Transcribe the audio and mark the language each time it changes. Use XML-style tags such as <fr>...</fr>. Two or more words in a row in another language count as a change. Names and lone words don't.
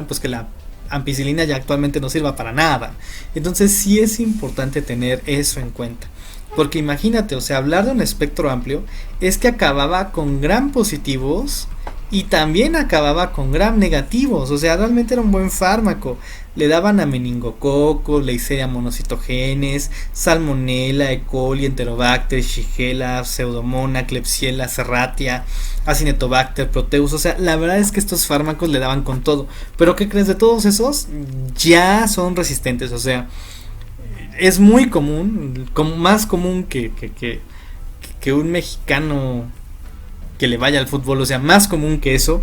<es>Pues que la ampicilina ya actualmente no sirva para nada. Entonces sí es importante tener eso en cuenta, porque imagínate, o sea, hablar de un espectro amplio es que acababa con gram positivos y también acababa con gram negativos. O sea, realmente era un buen fármaco. Le daban a meningococos, Neisseria monocytogenes, Salmonella, E. coli, Enterobacter, Shigella, Pseudomonas, Klebsiella, Serratia, Acinetobacter, Proteus. O sea, la verdad es que estos fármacos le daban con todo. Pero ¿qué crees? De todos esos ya son resistentes. O sea, es muy común, más común que un mexicano que le vaya al fútbol, o sea, más común que eso.</es>